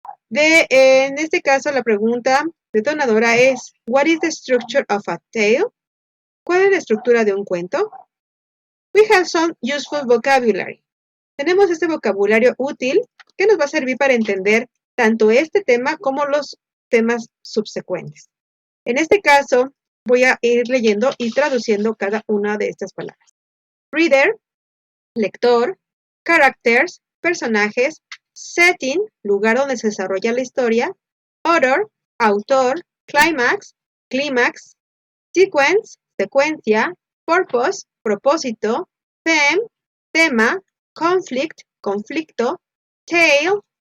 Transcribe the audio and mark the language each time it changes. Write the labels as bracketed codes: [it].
[es] En este caso, la pregunta detonadora es, [en] what is the structure of a tale? [es] ¿Cuál es la estructura de un cuento? [en] We have some useful vocabulary. [es] Tenemos este vocabulario útil que nos va a servir para entender tanto este tema como los temas subsecuentes. En este caso, voy a ir leyendo y traduciendo cada una de estas palabras. Reader, lector, characters, personajes, setting, lugar donde se desarrolla la historia, author, autor, climax, clímax, sequence, secuencia, purpose, propósito, theme, tema, conflict, conflicto, tale,